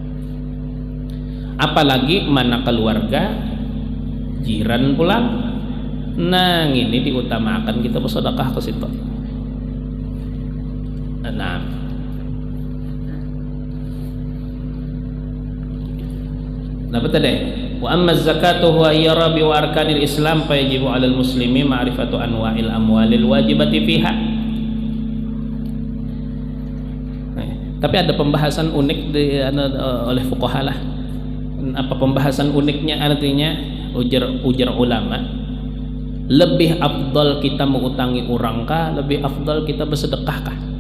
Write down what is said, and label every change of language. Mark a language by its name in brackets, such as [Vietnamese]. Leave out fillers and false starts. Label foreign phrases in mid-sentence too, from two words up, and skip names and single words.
[Banjar] Apalagi mana keluarga, jiran pulang. Nah, ini diutamakan kita bersedekah ke situ. Nah, apa tadi? [Arabic] وأما الزكاة هو رابع أركان الإسلام فيجب على المسلم معرفة أنواع الأموال الواجبة فيها. [Banjar] Tapi ada pembahasan unik oleh fuqaha lah. Apa pembahasan uniknya? Artinya ujar ulama, lebih afdal kita mengutangi orang kah, lebih afdal kita bersedekah kah?